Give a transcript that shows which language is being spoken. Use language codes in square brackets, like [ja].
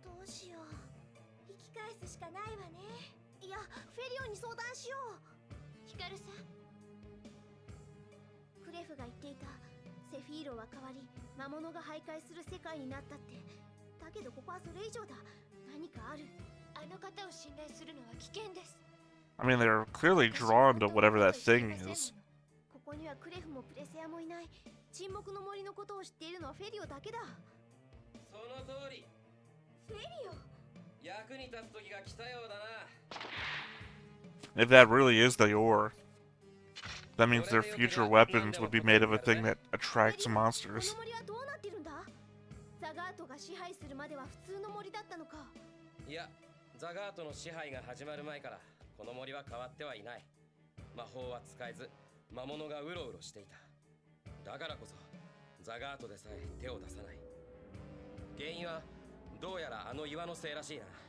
[ja] しよう。引き返すしかないわね。いや、フェリオに相談しよう。ヒカルさん、クレフが言っていたセフィーロは変わり魔物が徘徊する世界になったって。だけどここはそれ以上だ。何かある。あの方を信頼するのは危険です。 [en] I mean, they're clearly drawn to whatever that thing is. [ja] ここにはクレフもプレセアもいない。沈黙の森のことを知っているのはフェリオだけだ。その通り。フェリオ、役に立つ時が来たようだな。 [en] If that really is the ore, that means their future weapons would be made of a thing that attracts [ja] こ [en] monsters. [ja] の森はどうなってるんだ。ザガートが支配するまでは普通の森だったのか。いや、ザガートの支配が始まる前からこの森は変わってはいない。魔法は使えず魔物がうろうろしていた。だからこそザガートでさえ手を出さない。原因はどうやらあの岩のせいらしいな。